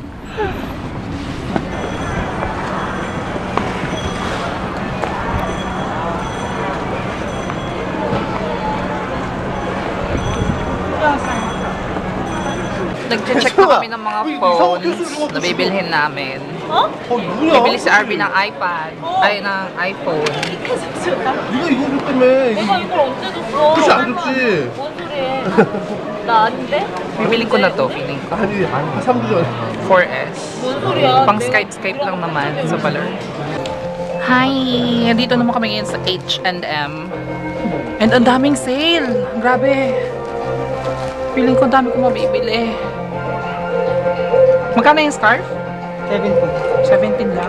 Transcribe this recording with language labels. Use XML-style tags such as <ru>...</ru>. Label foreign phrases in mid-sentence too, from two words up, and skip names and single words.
<tl>Nag-check na kami ng mga phones na bibilhin namin. Bibili si Arby ng iPad, ay ng iPhone.</tl> <ko>네가 이거 줬 때문에 내가 이걸 언제 줬어? 그치 안 줬지? 뭔 소리해? 나 아닌데?</ko> <tl>Bibili ko na to, feeling ko.</tl> <ko>아니 3주 전에 4S. 뭔 소리야?</ko> <tl>Pang Skype lang naman sa Baler. Hi! Dito naman kami ngayon sa H&M. And ang daming sale! Grabe! Feeling ko ang dami ko mabibili. Magkano yung scarf? 17 lang.</tl>